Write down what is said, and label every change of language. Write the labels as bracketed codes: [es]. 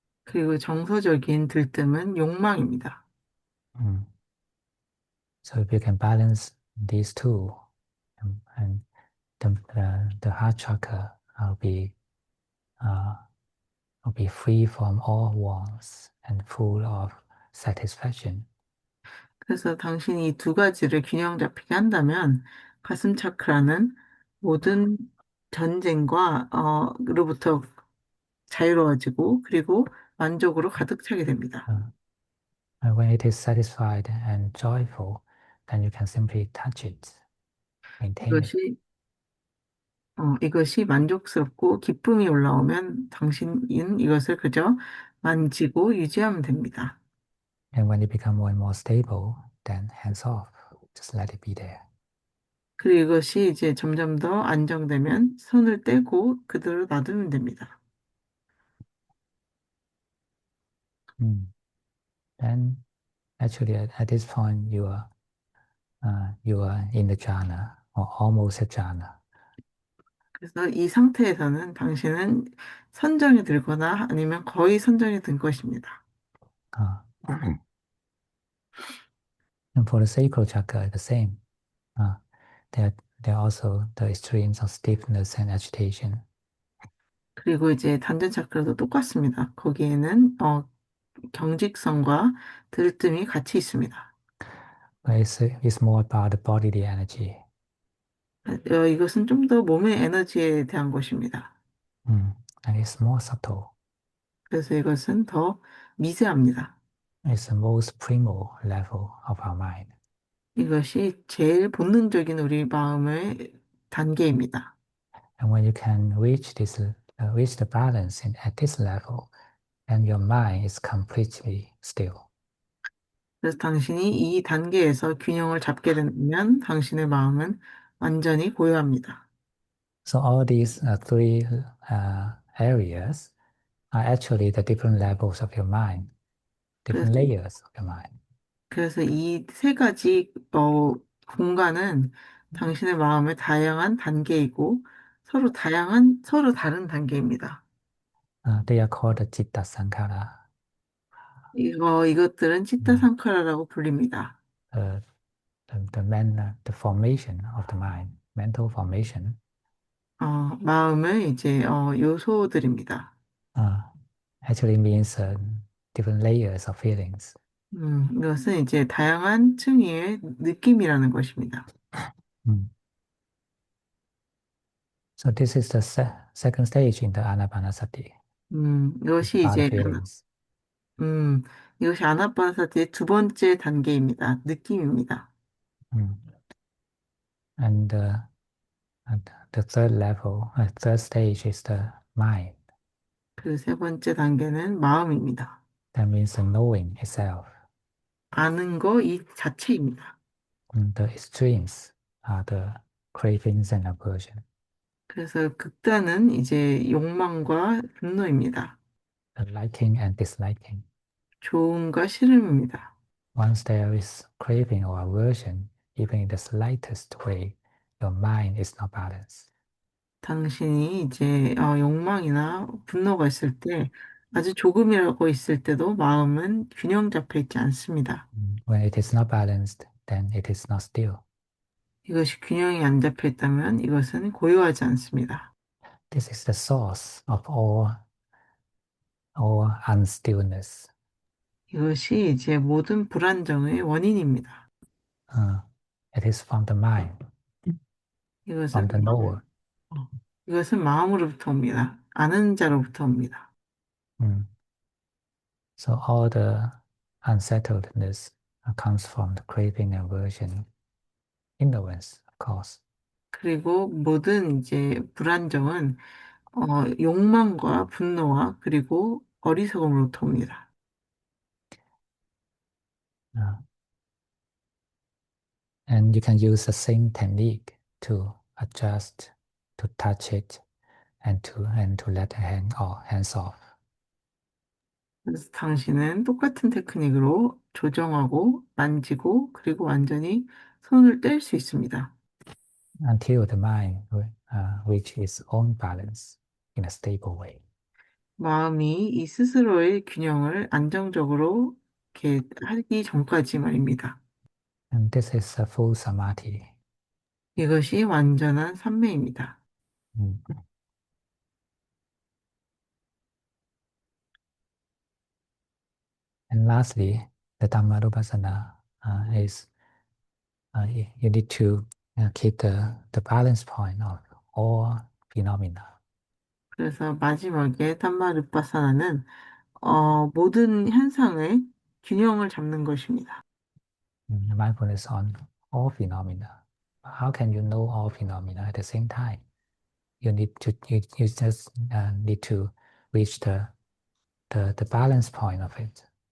[ko] 그리고 정서적인 들뜸은 욕망입니다. Mm. [en] So if you can balance these two, and the heart chakra uh, will be free from all wants and full of satisfaction. [ko] 그래서 당신이 이 두 가지를 균형 잡히게 한다면 가슴 차크라는 모든 전쟁과 로부터 자유로워지고 그리고 만족으로 가득 차게 됩니다. [en] Uh, and when it is satisfied and joyful, then you can simply touch it, maintain it. [ko] 이것이 만족스럽고 기쁨이 올라오면 당신은 이것을 그저 만지고 유지하면 됩니다. [en] And when it becomes more and more stable, then hands off. Just let it be there. [ko] 그리고 이것이 이제 점점 더 안정되면 손을 떼고 그대로 놔두면 됩니다. Mm. [en] Then actually at this point you are in the jhana or almost a jhana. [ko] 그래서 이 상태에서는 당신은 선정이 들거나 아니면 거의 선정이 든 것입니다. [en] Uh, and for the sacral chakra, the same. Uh, there, there are also the extremes of stiffness and agitation. [ko] 그리고 이제 단전 차크라도 똑같습니다. 거기에는 경직성과 들뜸이 같이 있습니다. [en] But it's more about the bodily energy. [ko] 이것은 좀 더 몸의 에너지에 대한 것입니다. [en] And it's more subtle. [ko] 그래서 이것은 더 미세합니다. [en] It's the most primal level of our mind. [ko] 이것이 제일 본능적인 우리 마음의 단계입니다. [en] And when you can reach the balance at this level, then your mind is completely still. [ko] 그래서 당신이 이 단계에서 균형을 잡게 되면 당신의 마음은 완전히 고요합니다. [en] So all these three areas are actually the different levels of your mind, [ko] 그래서, [en] different layers of your mind. [ko] 그래서 이 세 가지 공간은 당신의 마음의 다양한 단계이고 서로 다른 단계입니다. [en] They are called the citta sankhara, [ko] 이것들은 치타 mm, 상카라라고 불립니다. [en] the, the formation of the mind, mental formation. [ko] 마음의 이제 요소들입니다. [en] Uh, Actually means different layers of feelings. [ko] 이것은 이제 다양한 층위의 느낌이라는 것입니다. Mm. [en] So this is the second stage in the anapanasati, [ko] 이것이 [en] about the [ko] 이제 [en] feelings. [ko] 음, 이것이 아나파나사티의 두 번째 단계입니다. 느낌입니다. Mm. [en] And the third level, third stage is the mind. [ko] 그 세 번째 단계는 마음입니다. [en] That means the knowing itself. [ko] 아는 거 이 자체입니다. [en] The extremes are the cravings and aversion. [ko] 그래서 극단은 이제 욕망과 분노입니다. [en] The liking and disliking. [ko] 좋음과 싫음입니다. [en] Once there is craving or aversion, even in the slightest way, your mind is not balanced. [ko] 당신이 이제 욕망이나 분노가 있을 때 아주 조금이라고 있을 때도 마음은 균형 잡혀 있지 않습니다. [en] When it is not balanced, then it is not still. [ko] 이것이 균형이 안 잡혀 있다면 이것은 고요하지 않습니다. [en] This is the source of all unstillness. [ko] 이것이 이제 모든 불안정의 원인입니다. [en] it is from the mind, from [ko] 이것은 [en] the knower. [ko] 어, 이것은 마음으로부터 옵니다. 아는 자로부터 옵니다. Mm. [en] So all the unsettledness comes from the craving, aversion, ignorance, of course. [ko] 그리고 모든 이제 불안정은 욕망과 분노와 그리고 어리석음으로부터 옵니다. [en] Uh, and you can use the same technique to adjust, to touch it, and to let the hands off. [ko] 그래서 당신은 똑같은 테크닉으로 조정하고 만지고 그리고 완전히 손을 뗄 수 있습니다. [en] Until the mind reach its own balance in a stable way. [ko] 마음이 이 스스로의 균형을 안정적으로 이렇게 하기 전까지 말입니다. [en] And this is a full samadhi. [ko] 이것이 완전한 삼매입니다. Mm. [en] And lastly, the Dhammanupassana is you need to keep the balance point of all phenomena. [ko] 그래서 마지막에 담마르파사나는 모든 현상의 균형을 잡는 것입니다. [en] Mindfulness on all phenomena. How can you know all phenomena at the same time? You just need to reach the balance point of it.